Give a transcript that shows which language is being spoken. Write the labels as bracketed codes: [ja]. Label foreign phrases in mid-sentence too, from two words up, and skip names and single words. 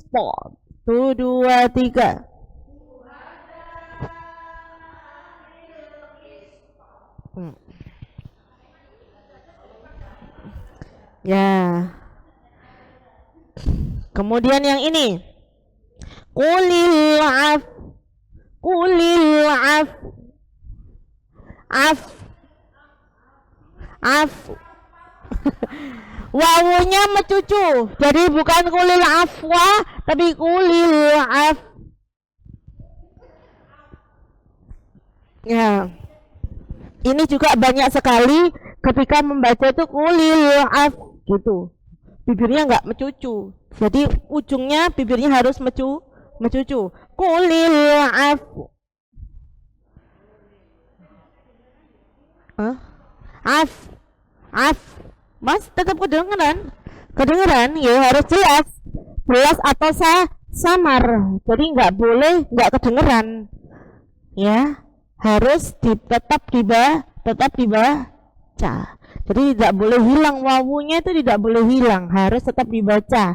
[id] 1 2 3. Ya. Kemudian yang ini. [ar] قل العفو. قل العفو. عفو. Af. [id] Wawunya mencucu. Jadi bukan [ar] قل العفو, [id] tapi [ar] قل العفو. [id] Ya. Ini juga banyak sekali ketika membaca itu [ar] قل العفو [id] gitu. Bibirnya enggak mencucu. Jadi ujungnya bibirnya harus mencucu. [ar] قل العفو. عفو. Af. [id] Mas tetap kedengeran. Kedengeran ya, harus jelas. Jelas atau samar. Jadi enggak boleh enggak kedengeran. Ya, harus tetap dibaca. Jadi tidak boleh hilang wawunya, itu tidak boleh hilang, harus tetap dibaca.